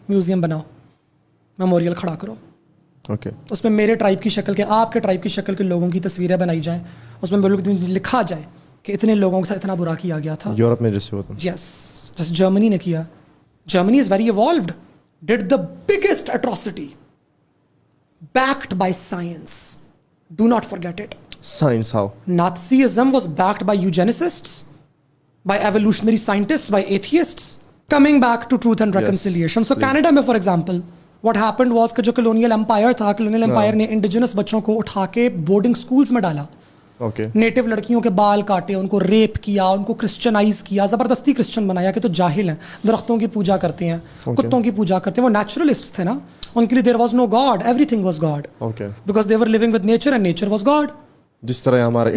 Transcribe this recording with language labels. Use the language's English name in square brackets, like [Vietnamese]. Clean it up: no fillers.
[Urdu] Museum بناؤ, memorial کھڑا کرو, اس میں میرے ٹرائب کی شکل کے, آپ کے ٹرائب کی شکل کے لوگوں کی تصویریں بنائی جائیں, اس میں لکھا جائے کہ اتنے لوگوں کے ساتھ اتنا برا کیا گیا تھا. یورپ میں جیسے ہوتا ہے, جیسے جرمنی نے کیا. [English] Germany is very evolved, did the biggest atrocity backed by science. Do not forget it. Science how? Nazism was backed by eugenicists, by evolutionary scientists, by atheists. Coming back to truth and reconciliation. So Canada میں for example, what happened was [Urdu] کہ جو [English] colonial empire [Urdu] تھا, [English] colonial empire نے indigenous [Urdu] بچوں کو اٹھا کے [English] boarding schools [Urdu] میں ڈالا. نیٹو لڑکیوں کے بال کاٹے, ان کو ریپ کیا, ان کو کرسچنائز کیا, زبردستی کرسچن بنایا. کہ تو جاہل ہیں, درختوں کی پوجا کرتے ہیں, کتوں کی پوجا کرتے ہیں. وہ نیچرلسٹ تھے نا, ان کے لیے [English] there was no God, everything was God, [Urdu] because they were living with nature and nature was God. جس طرح ہمارے